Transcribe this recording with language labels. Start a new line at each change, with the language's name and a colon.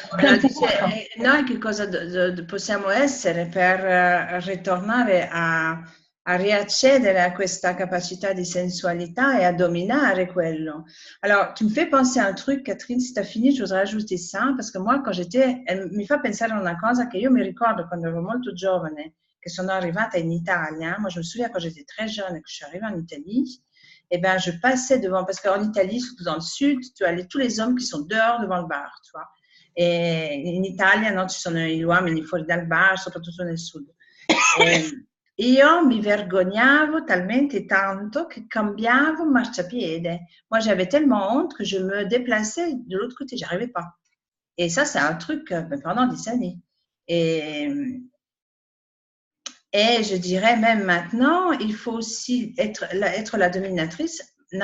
Italian: Allora, dice, noi che cosa possiamo essere per ritornare a riaccedere a questa capacità di sensualità e a dominare quello.
French: Alors, tu me fais penser à un truc, Catherine, si tu as fini, je voudrais ajouter ça, parce que moi,
Italian: mi fa pensare a una cosa che io mi ricordo quando ero molto giovane, che sono arrivata in Italia.
French: Moi, je me souviens quand j'étais très jeune et que je suis arrivée en Italie, eh ben, je passais devant, parce qu'en Italie, surtout dans le sud, tu as tous les hommes qui sont dehors devant le bar, tu vois.
Italian: E in Italia no, ci sono gli uomini fuori dal bar, soprattutto nel sud. Io mi vergognavo talmente tanto che cambiavo marciapiede.
French: Moi, j'avais tellement honte que je me déplaçais de l'autre côté, j'arrivais pas. Et ça, c'est un truc pendant des années. Et je dirais même maintenant, il faut aussi être la dominatrice.